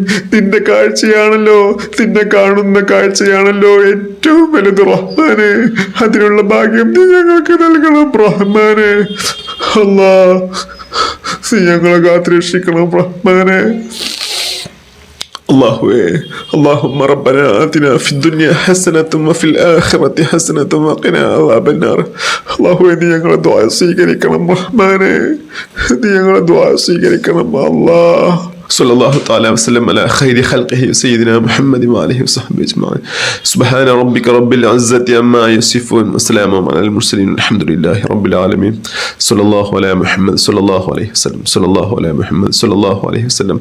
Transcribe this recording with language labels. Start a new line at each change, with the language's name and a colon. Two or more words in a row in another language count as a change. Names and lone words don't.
Malayalam: നിന്റെ കാഴ്ചയാണല്ലോ, നിന്നെ കാണുന്ന കാഴ്ചയാണല്ലോ ഏറ്റവും വലുത് റഹ്മാനെ. അതിനുള്ള ഭാഗ്യം നീ ഞങ്ങൾക്ക് നൽകണം റഹ്മാനെ. അല്ലാ നീ ഞങ്ങളെ കാത്തുരക്ഷിക്കണം റഹ്മാനെ.
Arabic: അല്ലാഹുവേ اللهم ربنا آتنا في الدنيا حسنة وفي الآخرة حسنة وقنا عذاب النار.
Malayalam: അല്ലാഹുവേ നീ ഞങ്ങളെ ദുആ സ്വീകരിക്കണം റഹ്മാനെ. നീ ഞങ്ങളെ ദുആ സ്വീകരിക്കണം അല്ലാഹ്.
Arabic: صلى الله تعالى وسلم على خير خلقه سيدنا محمد وآله وصحبه أجمعين. سبحان ربك رب العزة عما يصفون وسلام على المرسلين الحمد لله رب العالمين. صلى الله على محمد صلى الله عليه وسلم. صلى الله على محمد صلى الله عليه وسلم.